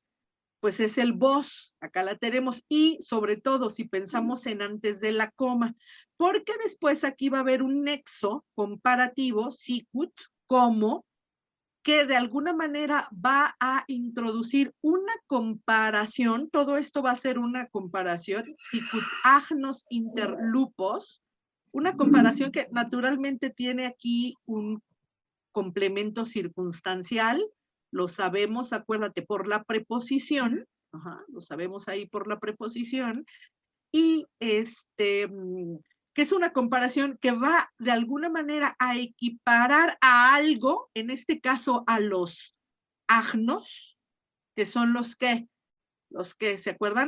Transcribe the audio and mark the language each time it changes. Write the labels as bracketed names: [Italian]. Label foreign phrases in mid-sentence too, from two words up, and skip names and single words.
[Spanish] Pues es el vos, acá la tenemos, y sobre todo si pensamos en antes de la coma, porque después aquí va a haber un nexo comparativo, sicut, como, que de alguna manera va a introducir una comparación, todo esto va a ser una comparación, [Latin] sicut agnos interlupos, [Spanish] una comparación que naturalmente tiene aquí un complemento circunstancial, lo sabemos, acuérdate, por la preposición, lo sabemos ahí por la preposición, y que es una comparación que va de alguna manera a equiparar a algo, en este caso a los agnos, que son los que, ¿se acuerdan?